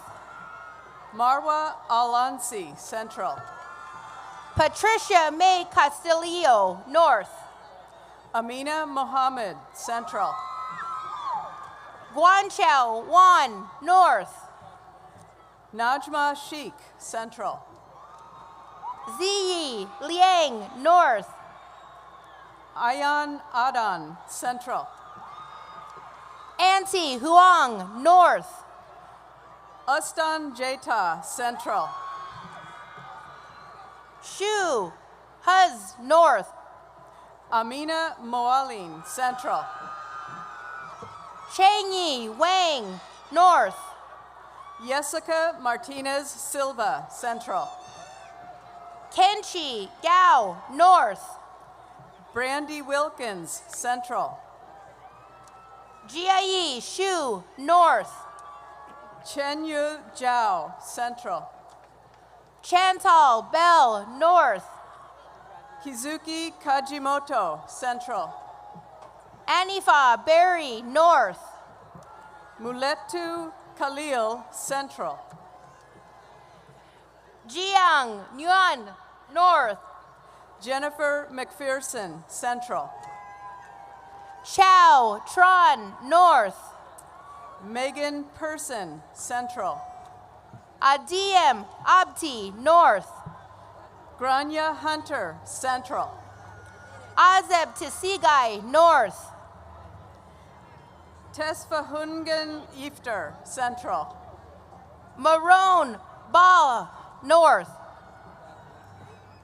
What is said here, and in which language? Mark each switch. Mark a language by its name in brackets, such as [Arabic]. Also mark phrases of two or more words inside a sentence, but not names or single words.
[English] Marwa Alansi, Central. Patricia May Castillo, North. Amina Mohammed, Central. Guanchao Wan, North. Najma Sheikh, Central. Ziyi Liang, North. Ayan Adan, Central. Auntie Huang, North. Ustan Jeta, Central. Shu Huz, North. Amina Moalin, Central. Changyi Wang, North. Jessica Martinez Silva, Central. Kenchi Gao, North. Brandy Wilkins, Central. Jiayi Shu, North. Chenyu Zhao, Central. Chantal Bell, North. Kizuki Kajimoto, Central. Anifa Berry, North. Muletu Khalil, Central. Jiang Nguyen, North. Jennifer McPherson, Central. Chao Tron, North. Megan Person, Central. Adiem Abti, North. Grania Hunter, Central. Azeb Tisigai, North. Tesfahungen Iftar, Central. Marone Ba, North.